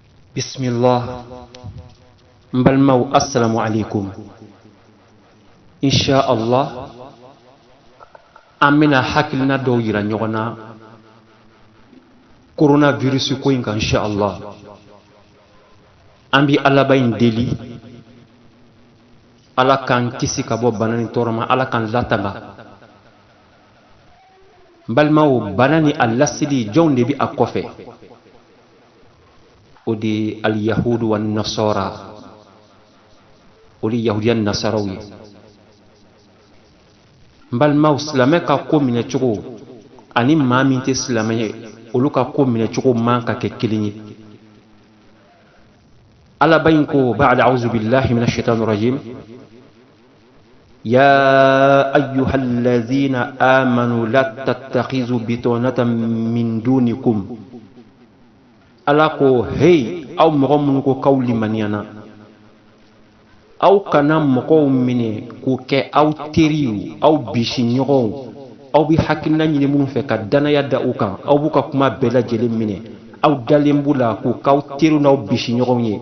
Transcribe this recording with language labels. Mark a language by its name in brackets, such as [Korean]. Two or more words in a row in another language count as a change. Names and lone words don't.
[Bambara] Bismillah. Mbalmaw [Arabic] السلام عليكم. إن شاء الله [Bambara] amina hakilina dɔw yira ɲɔgɔn na coronavirus ko in kan [Arabic] إن شاء الله. [Bambara] An bi Alaba in deli Ala k'an kisi ka bɔ bana ni tɔɔrɔ ma, Ala k'an latanga. Balimaw, bana ni a lasili jɔnw de bi a kɔfɛ? O de [Arabic] اليهود و النصارى, [Bambara] o de yahudiya ni nasaraw ye. Balimaw, silamɛ ka ko minɛ cogo ani maa min tɛ silamɛ ye olu ka ko minɛ cogo man ka kɛ kelen ye. Alaba in ko [Arabic] بعد أعوذ بالله من الشيطان الرجيم يا أيها الذين آمنوا لا تتخذوا بطانة من دونكم. [Bambara] Ala ko hey aw mɔgɔ minnu ko k'aw limaniyana, aw kana mɔgɔw minɛ k'o kɛ aw teriw, aw bisi ɲɔgɔnw, aw bi hakilina ɲini minnu fɛ ka danaya da u kan, aw b'u ka kuma bɛɛ lajɛlen minɛ, aw dalen b'u la k'u k'aw teriw n'aw bisi ɲɔgɔnw ye.